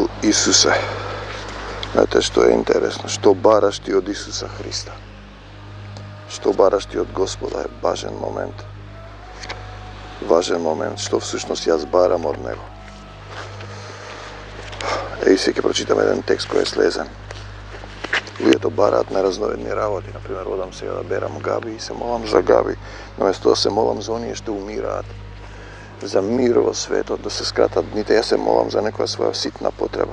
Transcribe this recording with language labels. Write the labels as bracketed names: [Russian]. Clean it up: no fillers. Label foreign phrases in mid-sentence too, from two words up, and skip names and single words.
[Macedonian] Isuse, znate što je interesno? Što baraš ti od Isusa Hrista? Što baraš ti od Gospoda je važan moment. Važan moment, što всъщност jaz baram od Него. И сега ќе прочитам еден текст кој е слезен. Луѓето бараат неразновидни работи. Например, одам сега да берам габи и се молам за габи. Наместо да се молам за оние што умираат, за мир во светот, да се скратат дните, јас се молам за некоја своја ситна потреба.